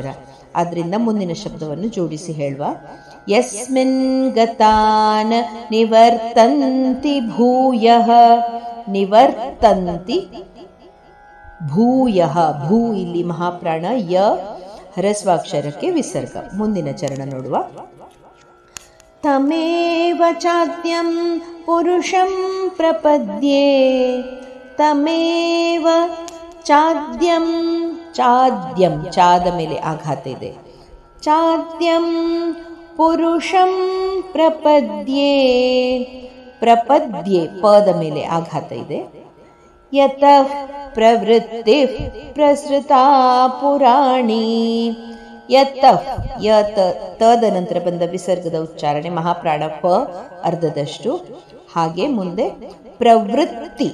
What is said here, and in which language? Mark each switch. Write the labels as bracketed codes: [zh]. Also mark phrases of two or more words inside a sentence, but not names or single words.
[kn] ಆದ್ರಿಂದ ಮುಂದಿನ ಶಬ್ದವನ್ನು ಜೋಡಿಸಿ ಹೇಳುವ. [sa] ಯಸ್ಮಿನ್ ಗತಾನ್ ನಿವರ್ತಂತಿ ಭೂಯಃ. ನಿವರ್ತಂತಿ ಭೂಯಃ. [kn] ಭೂ ಇಲ್ಲಿ ಮಹಾಪ್ರಾಣ ಯ ಹ್ರಸ್ವಾಕ್ಷರಕ್ಕೆ ವಿಸರ್ಗ. ಮುಂದಿನ ಚರಣ ನೋಡುವ. [sa] ತಮೇವ ಚಾದ್ಯಂ ಪುರುಷಂ ಪ್ರಪದ್ಯೆ. ತಮೇವ ಚಾದ್ಯಂ. [kn] ಚಾದ್ಯಂ ಚಾದ ಮೇಲೆ ಆಘಾತ ಇದೆ. [sa] ಚಾದ್ಯಂ ಪುರುಷಂ ಪ್ರಪದ್ಯೆ. [kn] ಪ್ರಪದ್ಯೆ ಪದ ಮೇಲೆ ಆಘಾತ ಇದೆ. [sa] ಯತಃ ಪ್ರವೃತ್ತಿಃ ಪ್ರಸೃತಾ ಪುರಾಣಿ. [kn] ಯತಃ ಯತ ತದ ನಂತರ ಬಂದ ವಿಸರ್ಗದ ಉಚ್ಚಾರಣೆ ಮಹಾಪ್ರಾಣ ಪ ಅರ್ಧದಷ್ಟು. ಹಾಗೆ ಮುಂದೆ ಪ್ರವೃತ್ತಿ.